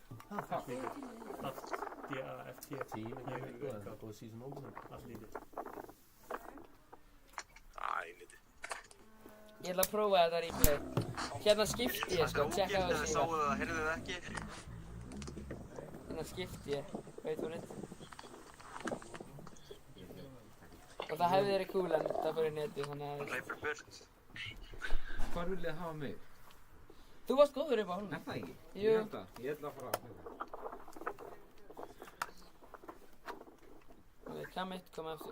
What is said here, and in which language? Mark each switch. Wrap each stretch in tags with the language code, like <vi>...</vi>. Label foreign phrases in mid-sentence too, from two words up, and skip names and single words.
<is>D-A-F-T. Tíma ekki eitthvað, það er búið</is> <en>season opener.</en> <is>Allt lítið. Nýtti. Ég ætla að prófa þetta replay. Hérna skipti ég sko, tjekka á Þið þessu. sáu það, heyrðu það ekki. Hérna skipti ég.</is> <en>Wait for it.</en> <is>Og það hefði verið cool en það fór í netið þannig að... Leifur burt. Hvar vil þið hafa mig? Þú varst góður upp á honum. Er það ekki? Jú. Ég held að. Ég ætla að fara að þetta. Ok, Cam 1 kom aftur.</is>